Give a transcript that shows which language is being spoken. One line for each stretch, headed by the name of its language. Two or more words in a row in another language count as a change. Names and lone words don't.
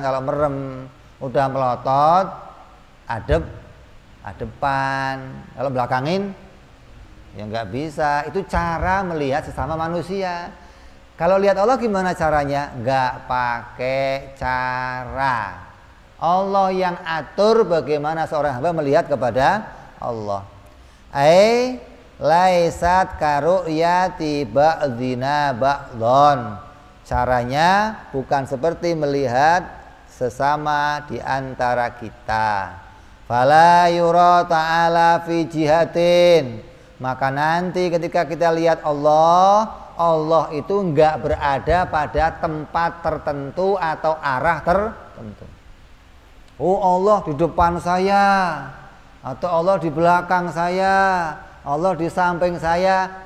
Indonesian: Kalau merem, udah melotot, adepan. Kalau belakangin, ya nggak bisa. Itu cara melihat sesama manusia. Kalau lihat Allah gimana caranya? Nggak pakai cara. Allah yang atur bagaimana seorang hamba melihat kepada Allah.
Arabic: ليست كرؤية بعضنا بعضا.
Indonesian: Caranya bukan seperti melihat sesama di antara kita.
Arabic: فلا يرى تعالى في جهة.
Indonesian: Maka nanti ketika kita lihat Allah, Allah itu enggak berada pada tempat tertentu atau arah tertentu. Oh, Allah di depan saya, atau Allah di belakang saya, Allah di samping saya.